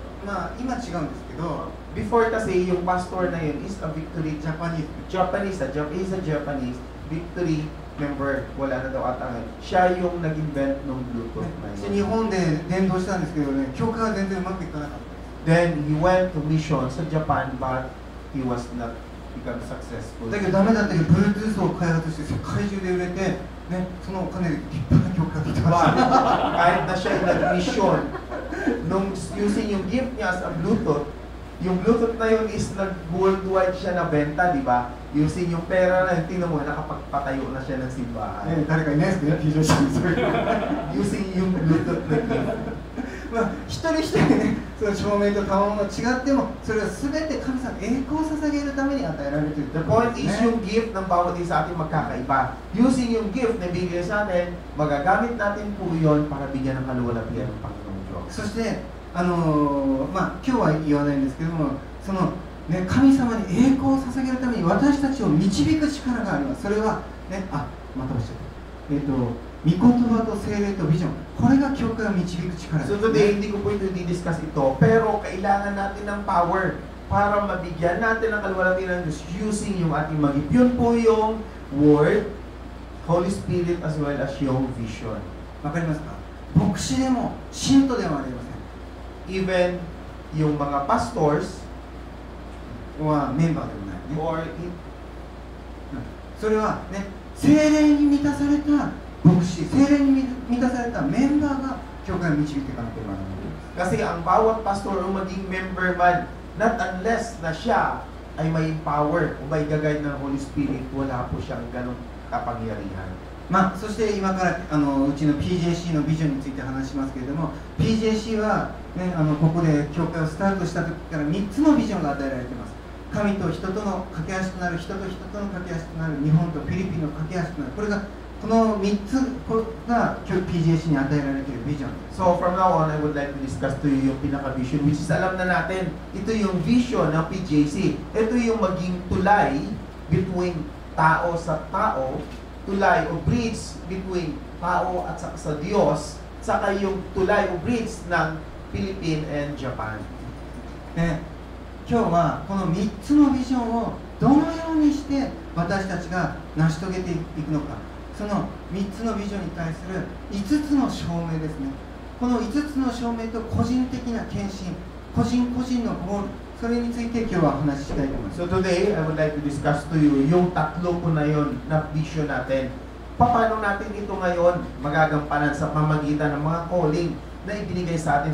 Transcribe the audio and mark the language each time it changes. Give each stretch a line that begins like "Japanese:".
Japanese: まあ、今違うんですけど、
Filipino: Before kasi, yung pastor na yun is a Victory
Japanese: ジャパニーズ
English: Japanese, he's a Japanese Victory member,
Filipino: wala na daw ata ngayon. Siya yung nag-invent ng Bluetooth na
Japanese: で日
Filipino: yun.
Japanese: 本で伝道したんですけどね、教会は全然うまくいかなかった。
English: Then he went to mission sa Japan, but he was not become successful.
Japanese: だけどダメだったけど、Bluetooth を開発して世界中で売れて、ね、そのお金で立派な教会ができてました。
Filipino: But kahit na siya nag-mission, nung using yung gift niya as a Bluetooth, yung Bluetooth na yun is nag-worldwide siya na benta, di ba? Using yung pera na yun, tingnan mo, nakapagpatayo na siya ng simbahan.
Japanese: 誰かいないですけど、非常識にそういう。
Filipino: Using yung Bluetooth na gift.
Japanese: まあ、一人一人ね、その証明と賜物が違っても、それは全て神様に栄光を捧げるために与えられている
English: The point is
Filipino: yung gift ng bawat isa sa atin magkakaiba. Using yung gift na bigay sa atin, magagamit natin po yun para bigyan ng kaluwalhatian ng Panginoong Diyos.
Japanese: そしてまあ、今日は言わないんですけども、その、ね、神様に栄光を捧げるために私たちを導く力があります。それは、ね、またおっしゃった。御言葉と聖霊とビジョン、これが教会を導く力です、
English: So
Japanese: ね。
Filipino: today, hindi ko po ito di-discuss ito, pero kailangan natin ng power para mabigyan natin ng kaluwalhatian ng Diyos using yung ating mag-gift. Yun po yung
English: Word, Holy Spirit, as well as yung vision.
Japanese: わかりますか？牧師でも信徒でもありません。
English: Even yung mga pastors
Japanese: はメンバーでもないね。
English: or
Japanese: それはね、聖霊に満たされた牧師、聖霊に満たされたメンバーが教会を導いていかなければならない。
Filipino: kasi ang bawat pastor o maging member man,
English: not unless
Filipino: na siya ay may power o may gagay ng Holy Spirit, wala po siyang ganong kapangyarihan.
Japanese: まあ、そして今からうちの PJC のビジョンについて話しますけれども、 PJC は、ね、ここで教会をスタートした時から3つのビジョンが与えられています。神と人との架け橋となる、人と人との架け橋となる、日本とフィリピンの架け橋となる、これがこの3つが今日 PJC に与えられているビジョンです。
English: So from now on, I would like to discuss to you yung pinaka-vision, which is
Filipino: alam na natin, ito yung
English: vision ng PJC.
Filipino: Ito yung maging tulay between tao sa tao, tulay o bridge between tao at sa Diyos, saka yung tulay o bridge ng Philippines and Japan.
Japanese: ね、今日はこの3つのビジョンをどのようにして私たちが成し遂げていくのか、その3つのビジョンに対する5つの証明ですね。この5つの証明と個人的な献身、個人個人のゴール、それについて今日はお話ししたいと思います。
English: So today, I would like to discuss to you
Filipino: yung tatlo po na yun na vision natin. Paano natin ito ngayon magagampanan sa pamagitan ng mga calling na ibinigay sa atin.